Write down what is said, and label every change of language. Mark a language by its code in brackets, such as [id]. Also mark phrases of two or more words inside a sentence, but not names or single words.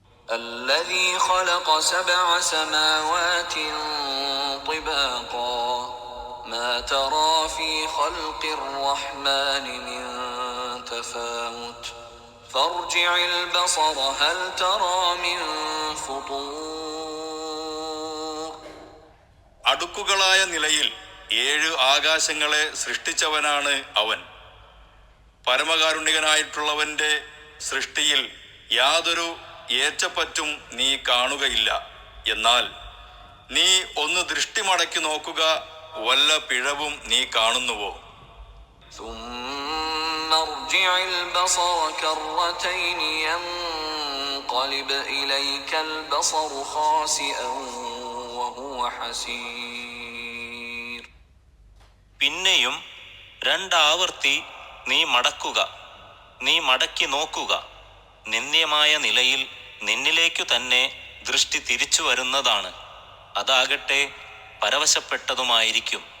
[ar] الذي خلق 7 سماوات طباقا ما ترى في خلق الرحمن من تفاوت فارجع البصر هل ترى من فطور. [ml] അടുക്കുകളായ നിലയിൽ 7 ആകാശങ്ങളെ സൃഷ്ടിച്ചവനാണ് അവൻ. പരമകാരുണികനായിട്ടുള്ളവന്റെ സൃഷ്ടിയിൽ യാതൊരു ഏറ്റപ്പറ്റും നീ കാണുകയില്ല. എന്നാൽ നീ ഒന്ന് ദൃഷ്ടി മടക്കി നോക്കുക, വല്ല പിഴവും നീ കാണുന്നുവോ? [ar] ثم ارجع البصر كرتين ينقلب إليك البصر خاسئا وهو حسير. [ml] പിന്നെയും 2 ആവർത്തി നീ മടക്കുക, നീ മടക്കി നോക്കുക. നിന്ദ്യമായ നിലയിൽ നിന്നിലേക്കു തന്നെ ദൃഷ്ടി തിരിച്ചു വരുന്നതാണ്. അതാകട്ടെ പരവശപ്പെട്ടതുമായിരിക്കും.